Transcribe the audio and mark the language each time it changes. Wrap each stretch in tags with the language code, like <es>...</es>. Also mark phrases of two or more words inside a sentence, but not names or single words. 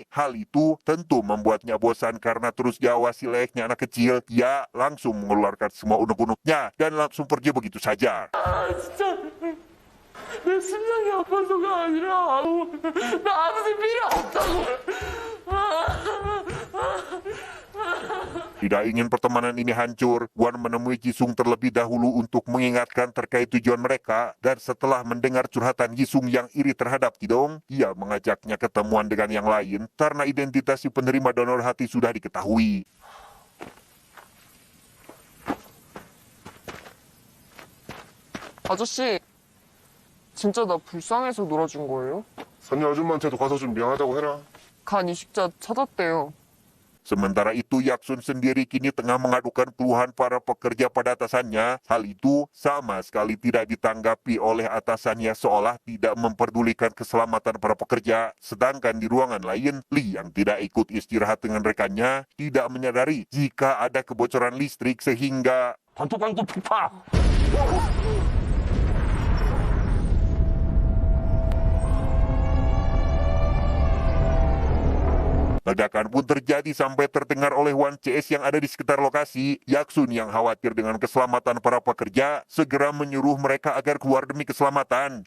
<id>Hal itu tentu membuatnya bosan karena terus diawasi layaknya anak kecil. Ia langsung mengeluarkan semua unek-uneknya dan langsung pergi begitu saja.</id> <ko>진짜 내 심장이 아파서가 아니라 나 아무 필요 없다고.</ko> <id>Tidak ingin pertemanan ini hancur, Wan menemui Jisung terlebih dahulu untuk mengingatkan terkait tujuan mereka, dan setelah mendengar curhatan Jisung yang iri terhadap Kidong, ia mengajaknya ketemuan dengan yang lain karena identitas si penerima donor hati sudah diketahui.</id> <ko>아저씨, 진짜 나 불쌍해서 놀아준 거예요? 선녀 아줌마한테도 가서 좀 미안하다고 해라. 간 이식자 찾았대요.</ko> <id>Sementara itu, Yaksun sendiri kini tengah mengadukan keluhan para pekerja pada atasannya. Hal itu sama sekali tidak ditanggapi oleh atasannya, seolah tidak memperdulikan keselamatan para pekerja. Sedangkan di ruangan lain, Lee yang tidak ikut istirahat dengan rekannya tidak menyadari jika ada kebocoran listrik sehingga</id> <ko>방토 폭파!</ko> <id>ledakan pun terjadi sampai terdengar oleh Wan CS yang ada di sekitar lokasi. Yaksun yang khawatir dengan keselamatan para pekerja segera menyuruh mereka agar keluar demi keselamatan.</id>